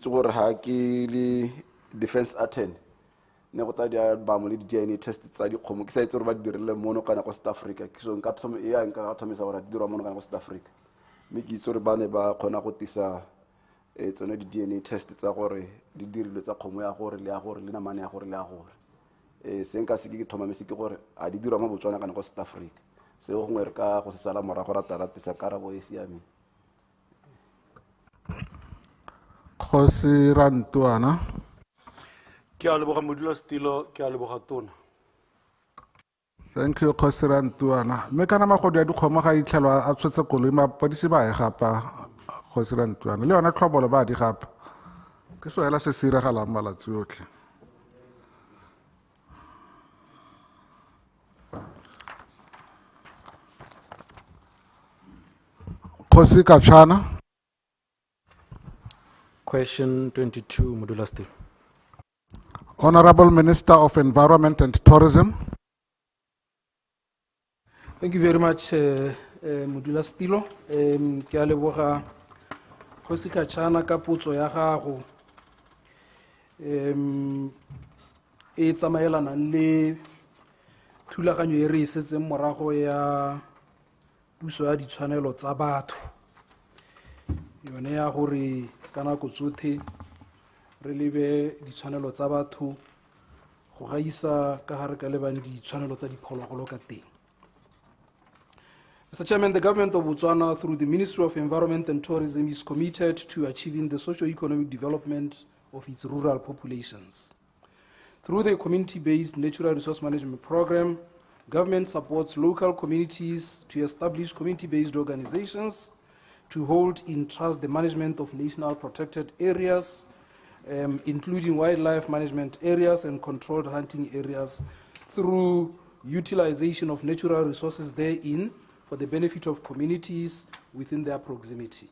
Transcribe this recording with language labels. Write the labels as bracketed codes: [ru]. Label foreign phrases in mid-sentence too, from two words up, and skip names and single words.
[tn] itse gore ga ke le defense attorney ne go ta di-album le di- [en] DNA test [tn] tsa dikgomo ke sa itse gore ba di dirile mono kana ko [en] South Africa so [tn] nka thomisa gore di dirwa mono kana ko South Africa mme ke itse gore ba ne ba kgona go tisa tsone di- [en] DNA test [tn] tsa gore di dirilwe tsa kgomo ya gore le ya gore le namane ya gore le ya gore se nka se ke thomamisa ke gore a di dirwa mo Botswana kana ko South Africa seo gongwe re ka go se sala morago ra taratisa karabo e siameng. Kgosi Rantuana. Ke a leboga Modula Stilo ke a leboga tona. [en] Thank you [tn] Kgosi Rantuana mme kana magodi a dikgomo ga itlhelwa a tshwetse koloi mapodisi ba e gapa Kgosi Rantuana le yona tlhobolo ba di gapa ke so hela se se iragalang malatsi otlhe. Kgosi Kachana. [en] Question 22, Modula Stilo. Honorable Minister of Environment and Tourism. Thank you very much, Modula Stilo. [tn] Ke a leboga Kgosi Kachana ka potso ya gago. E tsamaelana le thulaganyo e re isetseng morago ya puso ya ditshwanelo tsa batho. Yone ya gore ka nako tsotlhe re lebe ditshwanelo tsa batho go gaisa ka gare ka lebang ditshwanelo tsa diphologolo ka teng. [en] Mr. Chairman, the government of Botswana, through the Ministry of Environment and Tourism, is committed to achieving the socio-economic development of its rural populations. Through the community-based natural resource management program, government supports local communities to establish community-based organizations to hold in trust the management of national protected areas, including wildlife management areas and controlled hunting areas, through utilization of natural resources therein for the benefit of communities within their proximity.